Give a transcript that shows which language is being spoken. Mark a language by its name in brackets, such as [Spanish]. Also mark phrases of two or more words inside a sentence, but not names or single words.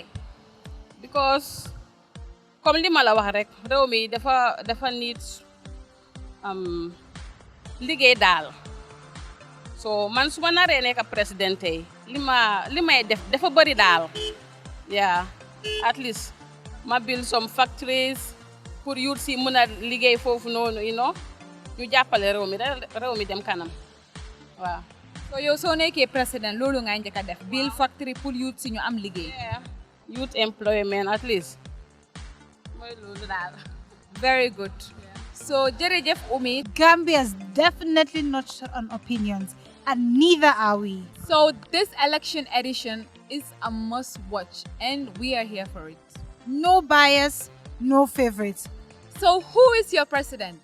[Wolof] Because comme li ma la wax rek réew mi dafa nit liggéey daal so man su ma naree nekk président tey li may def dafa bëri daal yeah [English] at least [Wolof] ma [English] build some factories [Wolof] pour youth si mën a liggéey foofu noonu ñu jàppale réew mi dem kanam waaw. So yow soo nekkee président loolu nga njëkk a def [English] build factory [Wolof] pour youth si ñu am liggéey. [English] Youth employment at least [Wolof] mooy loolu daal. [English] Very good. So, Jerejef Umi. Gambia is definitely not short on opinions, and neither are we. So, this election edition is a must watch, and we are here for it. No bias, no favorites. So, who is your president?